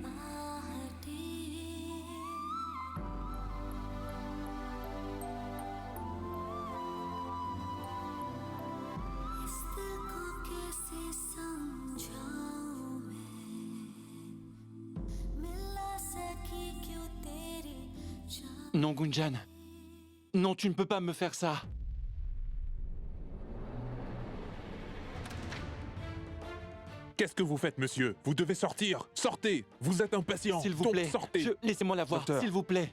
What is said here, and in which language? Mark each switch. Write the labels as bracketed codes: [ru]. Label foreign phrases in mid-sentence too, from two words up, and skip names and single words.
[hi] आहटें इस दिल को कैसे समझाऊं मैं मिला सकी क्यों तेरी [fr] Non, Gunjan. Non, tu ne peux pas me faire ça. Qu'est-ce que vous faites, monsieur? Vous devez sortir. Sortez. Vous êtes impatient. S'il vous Donc, plaît. sortez. Laissez-moi la voir, Docteur. s'il vous plaît.